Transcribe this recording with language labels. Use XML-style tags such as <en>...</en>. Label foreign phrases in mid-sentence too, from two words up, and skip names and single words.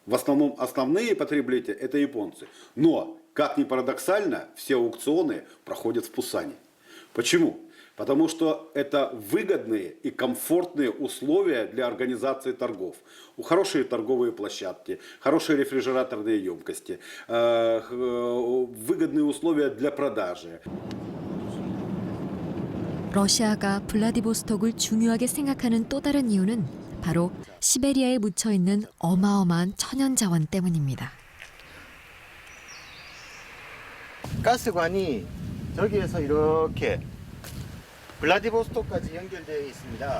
<ru>В основном основные потребители это японцы. Но, как ни парадоксально, все аукционы проходят в Пусане. Почему? Потому что это выгодные и комфортные условия для организации торгов. Хорошие торговые площадки, хорошие рефрижераторные емкости, выгодные условия для продажи.</ru> <ko>러시아가 블라디보스톡을 중요하게 생각하는 또 다른 이유는 바로 시베리아에 묻혀 있는 어마어마한 천연 자원 때문입니다. 가스관이 저기에서 이렇게 블라디보스톡까지 연결되어 있습니다.</ko>